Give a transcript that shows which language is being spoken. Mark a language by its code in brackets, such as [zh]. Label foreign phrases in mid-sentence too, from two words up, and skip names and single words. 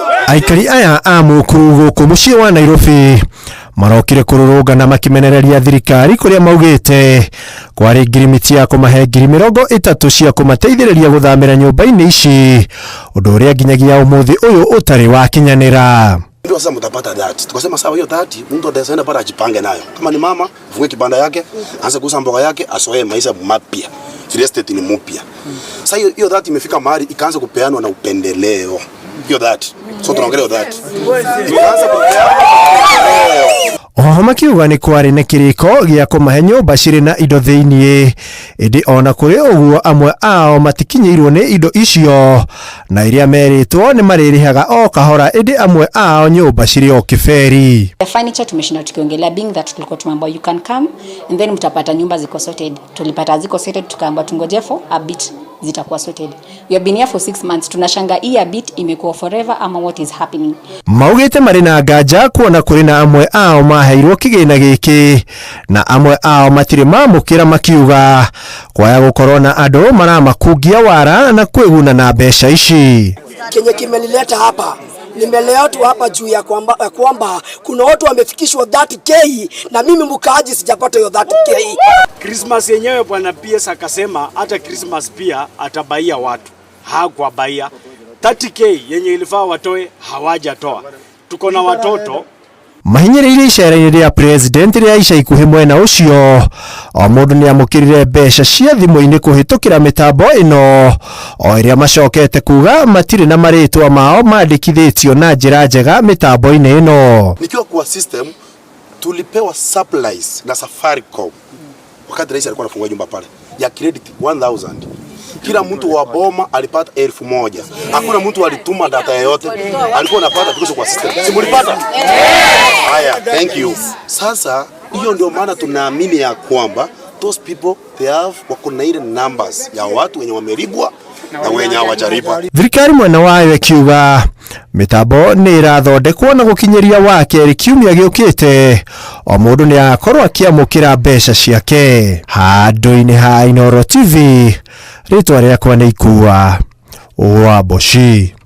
[ki] Aikari aya a Mukuru guku mucii wa Nairobi marokire kururungana makimenereria thirikari kuria maugite kwari ngirimiti ya kumahe ngiri 30 cia kumateithiriria guthamira nyumba-ini ici undu uria nginyagia umuthi uyu utari wa kinyanira. [sw] Ndio sasa mtapata that. Tukasema sawa, hiyo that mtu ataenda para ajipange nayo. Kama ni mama, fungue kibanda yake, aanze kuuza mboga yake, asoe maisha mapya. [en] Real estate [sw] ni mpya. Sasa hiyo that imefika mahali ikaanza kupeanwa na upendeleo. Hiyo that. So tunaongelea that. Ikaanza kupeanwa [ki] oho makiuga ni kwari na kiriko gia kumahe nyumba ciri na indo thiini indi ona kuri uguo amwe ao matikinyirwo ni indo icio na iria meritwo ni maririhaga o kahora indi amwe ao nyumba ciri o kiferi. [en] The furniture [sw] tumeshinda tukiongelea [en] being that [sw] tulikuwa tumeambiwa [en] you can come and then [sw] mtapata nyumba ziko [en] sorted. [sw] Tulipata ziko sorted tukaambiwa tungoje [en] for a bit [sw] zitakuwa sorted. [en] We have been here for 6 months. [sw] Tunashanga hii [en] a bit imekuwa forever ama what is happening. [ki] Maugite mari na nganja kuona kuri na amwe ao maheirwo kigina giki na amwe ao matire mamukira makiuga kwaya gukorwo na andu maramakungia wara na kwiguna na mbeca ici. [sw] Kenye kimelileta hapa nimelea tu hapa juu ya kwamba kuna watu wamefikishwa 30k na mimi mkaaji sijapata hiyo 30k. Christmas yenyewe bwana PS akasema hata Christmas pia atabaia watu. Hakuwabaia. 30k yenye ilifaa watoe hawajatoa. Tuko na watoto. [ki] Mahinyĩrĩire icera-inĩ rĩa president rĩa ica ikuhĩ mwena ũcio o mũndũ nĩ amũkĩrire mbeca cia thimũ-inĩ kũhĩtũkĩra mĩtambo ĩno o ĩrĩa macokete kuga matirĩ na marĩtwa mao mandĩkithĩtio na njĩra njega mĩtambo-inĩ ĩno. [sw] Nikiwa kwa system tulipewa supplies na Safaricom wakati rais alikuwa anafungua nyumba pale ya credit 1000. Kila mtu wa boma alipata 1000. Hakuna mtu alituma data yoyote. Alikuwa anapata tukisho kwa system. Si mlipata? Haya, [en] thank you. [sw] Sasa hiyo ndio maana tunaamini ya kwamba [en] those people they have [sw] wako na ile numbers ya watu wenye wameribwa na wenye hawajaribwa. [ki] Thirikari mwena wayo ikiuga mitambo nĩ irathondekwo na gukinyiria wake kiumia giukite o mundu ni akorwo akiamukira mbeca ciake. Handu-ini ha Inooro TV ritwa riakwa ni Ikua Wamboshi.